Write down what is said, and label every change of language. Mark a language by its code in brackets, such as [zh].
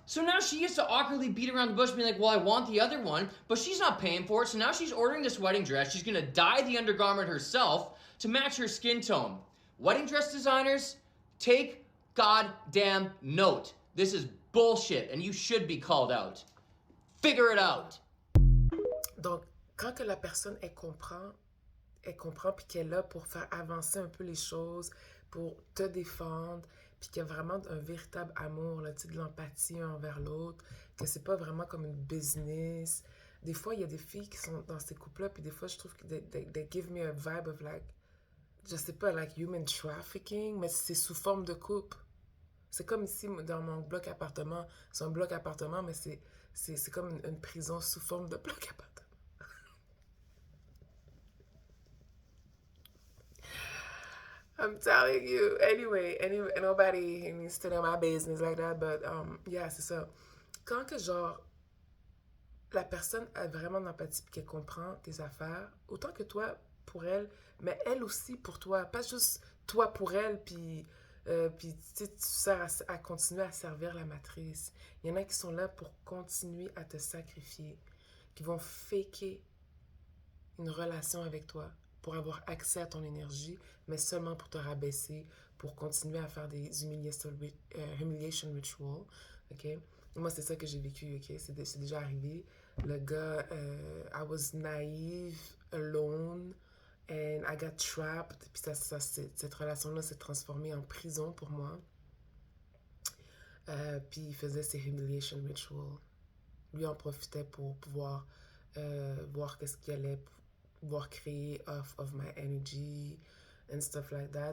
[en] So now she gets to awkwardly beat around the bush being like, well, I want the other one, but she's not paying for it. So now she's ordering this wedding dress. She's gonna dye the undergarment herself to match her skin tone. Wedding dress designers, take goddamn note. This is bullshit and you should be called out. Figure it out. [fr] Donc, quand que la personne, elle comprend puis qu'elle est là pour faire avancer un peu les choses, pour te défendre, puis qu'il y a vraiment un véritable amour, là, tu sais, de l'empathie un envers l'autre, que c'est pas vraiment comme une business. Des fois, il y a des filles qui sont dans ces couples-là, puis des fois, je trouve que [en] they give me a vibe of like, [fr] je sais pas, [en] like human trafficking, [fr] mais c'est sous forme de couple. C'est comme ici, dans mon bloc appartement. C'est un bloc appartement, mais c'est comme une prison sous forme de bloc appartement. [en] I'm telling you. Anyway, nobody needs to know my business like that, but yeah, [fr] c'est ça. Quand que genre la personne a vraiment de l'empathie et qu'elle comprend tes affaires, autant que toi pour elle, mais elle aussi pour toi, pas juste toi pour elle, puis tu sais, tu sers à continuer à servir la matrice. Il y en a qui sont là pour continuer à te sacrifier, qui vont faker une relation avec toi pour avoir accès à ton énergie, mais seulement pour te rabaisser, pour continuer à faire des [en] humiliation rituals, [fr] ok? Moi, c'est ça que j'ai vécu, ok? C'est déjà arrivé. Le gars, [en] I was naive, alone, and I got trapped. [fr] Puis cette relation-là s'est transformée en prison pour moi. Puis il faisait ses [en] humiliation rituals. [fr] Lui en profitait pour pouvoir voir qu'est-ce qu'il allait pouvoir créer [en] off of my energy and stuff like that.